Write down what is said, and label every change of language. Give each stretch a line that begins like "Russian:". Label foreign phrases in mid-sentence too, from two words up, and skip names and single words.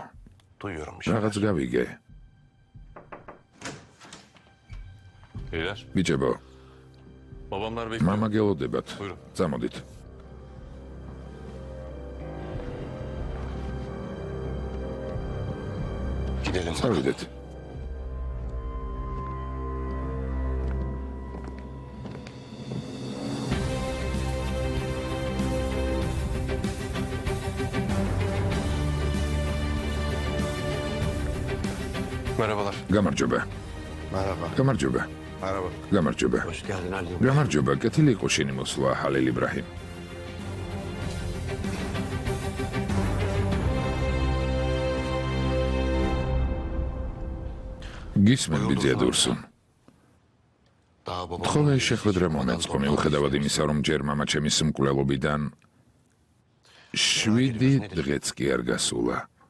Georgian: რაღაც გავიგე. ბიჭებო, მამა გელოდებათ. წამოდით. წავიდეთ.
Turkish: Merhabalar.
Georgian: გამარჯობა.
Turkish: Merhaba.
Georgian: გამარჯობა.
Turkish: Merhaba.
Georgian: გამარჯობა.
Turkish: Hoş geldin Ali.
Georgian: გამარჯობა. კეთილი იყო შენი მოსვლა, ჰალილ იბრაჰიმ. გისმენ ბიძია დურსუნ. თხოვე შეხვედრა მომეც ხო მიუხედავად იმისა, რომ ჯერ მამა ჩემის მკვლელობიდან 7 დღეც კი არ გასულა.